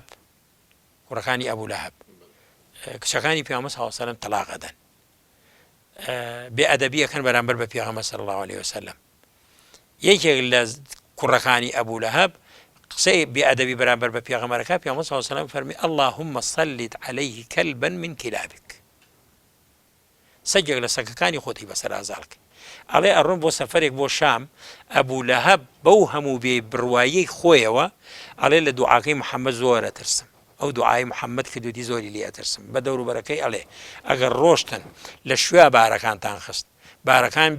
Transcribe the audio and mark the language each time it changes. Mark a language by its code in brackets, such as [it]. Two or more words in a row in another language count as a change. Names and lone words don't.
[ckb] لەهەب کچەکانی پێغەمبەر [ar] صلی الله عليه وسلم [ckb] تەلاق ئەدەن بێئەدەبیەکەن بەرامبەر بە پێغەمبەر [ar] صلی الله عليه وسلم [ckb] یەکێک لە کوڕەکانی ئەبوو لەهەب قسەی بێئەدەبی بەرامبەر بە پێغەمبەرەکە پێغەمبەر صلی الله عليه وسلم فەرمی [ar] اللهم صلت عليه كلبا من كلابك [ckb] سەگێک لە سەگەکانی خۆتی بەسەر ئازاڵکە ئەڵێ ئەڕۆم بۆ سەفەرێک بۆ شام ئەبوو لەهەب بەو هەموو بێ بڕوایەی خۆیەوە ئەڵێ لە دوعاکەی محەممەد زۆرە ترسم ئەو دوعای محەممەد کردوتی زۆری لێ ئەترسم بە دەوروبەرەکەی ئەڵێ ئەگەر ڕۆشتن لە شوێ بارەکانتان خست بارەکان